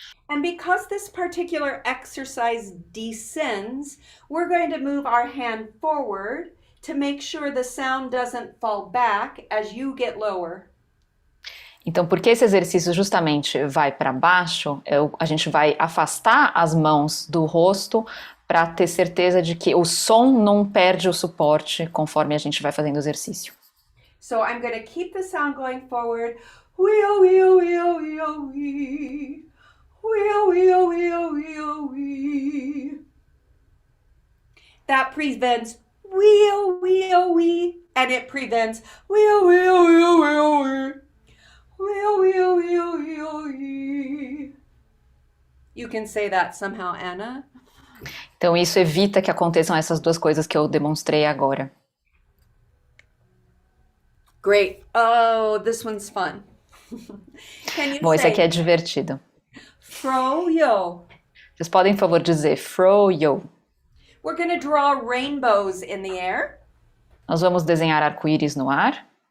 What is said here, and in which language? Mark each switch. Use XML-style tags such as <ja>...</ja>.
<en>And because this particular exercise descends, we're going to move our hand forward to make sure the sound doesn't fall back as you get lower.</en> <pt>Então, porque esse exercício justamente vai para baixo, a gente vai afastar as mãos do rosto para ter certeza de que o som não perde o suporte conforme a gente vai fazendo o exercício.</pt> <en>So I'm going to keep the sound going forward. Wee-oh, wee-oh, wee-oh, wee-oh, wee. Wee-oh, wee-oh, wee-oh, wee-oh, wee. That prevents wee-oh, wee-oh, wee, and it prevents wee-oh, wee-oh, wee-oh, wee-oh, wee. Wee-oh, wee-oh, wee-oh, wee-oh, wee. You can say that somehow, Anna.</en> <pt>Então isso evita que aconteçam essas duas coisas que eu demonstrei agora.</pt> <en>Great. Oh, this one's fun. Can you</en> <pt>Bom, esse aqui</pt> <en>say</en> <pt>é divertido.</pt> <en>fro-yo?</en> <pt>Vocês podem, por favor, dizer fro-yo.</pt> <en>We're going to draw rainbows in the air.</en> <pt>Nós vamos desenhar arco-íris no ar.</pt>